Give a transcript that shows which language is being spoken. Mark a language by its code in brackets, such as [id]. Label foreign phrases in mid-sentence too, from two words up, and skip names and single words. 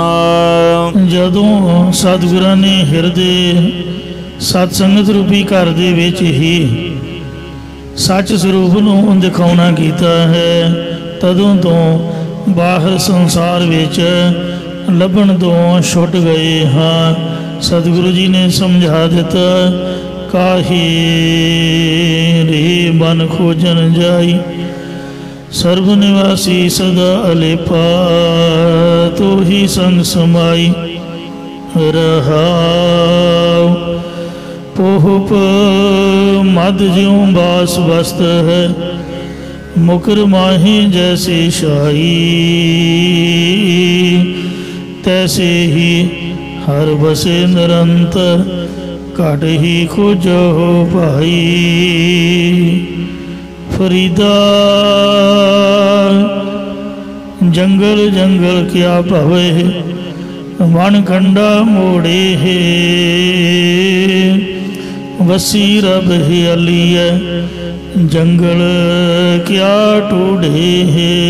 [pa] ਜਦੋਂ ਸਤਿਗੁਰਾਂ ਨੇ ਹਿਰਦੇ ਸਤਿਸੰਗਤ ਰੂਪੀ ਘਰ ਦੇ ਵਿਚ ਹੀ ਸੱਚ ਸਰੂਪ ਨੂੰ ਦਿਖਾਉਣਾ ਕੀਤਾ ਹੈ, ਤਦੋਂ ਤੋ ਬਾਹਰ ਸੰਸਾਰ ਵਿਚ ਲੱਭਣ ਤੋ ਛੁੱਟ ਗਏ ਹਾਂ। ਸਤਿਗੁਰੂ ਜੀ ਨੇ ਸਮਝਾ ਦਿੱਤਾ, ਕਾਹੇ ਰੇ ਬਨ ਖੋਜਨ ਜਾਈ, ਸਰਬ ਨਿਵਾਸੀ ਸਦਾ ਅਲੇਪਾ, ਤੋ ਹੀ ਸੰਗ ਸਮਾਈ ਰਹਾਓ। ਪੁਹਪ ਮਦ ਜਿਉਂ ਬਾਸ ਵਸਤ ਹੈ, ਮੁਕਰ ਮਾਹੀ ਜੈਸੇ ਸ਼ਾਹੀ, ਤੈਸੇ ਹੀ ਹਰ ਬਸੇ ਨਿਰੰਤਰ, ਘਟ ਹੀ ਖੋਜੋ ਭਾਈ। ਫ਼ਰੀਦਾ ਜੰਗਲ ਜੰਗਲ ਕਿਆ ਭਵੇ, ਵਣ ਖੰਡਾ ਮੋੜੇ ਹੈ, ਵਸੀ ਰੱਬ ਹਿਆਲੀ ਹੈ, ਜੰਗਲ ਕਿਆ ਢੂੰਢੇ ਹੈ।